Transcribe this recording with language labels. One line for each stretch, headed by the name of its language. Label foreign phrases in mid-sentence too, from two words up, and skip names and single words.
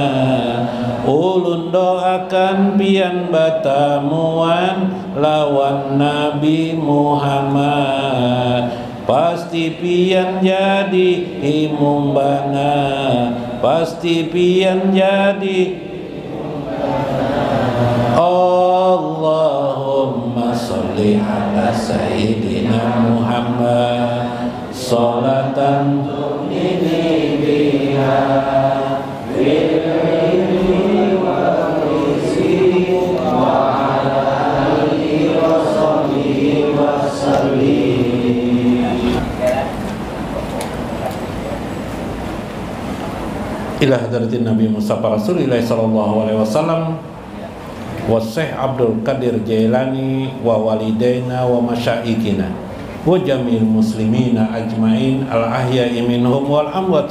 Banjar: Ulun doakan pian batamuan lawan Nabi Muhammad. Pasti pian jadi imum bana, pasti pian jadi.
Arabic: اللهم صل على سيدنا محمد صلاة تغنيني بها بالعلم والرزق وعلى آله وصحبه وسلم. إلى حضرة النبي المصطفى رسول الله صلى الله عليه وسلم والشيخ عبد القادر الجيلاني ووالدينا ومشايخنا وجميع المسلمين أجمعين الأحياء منهم والأموات.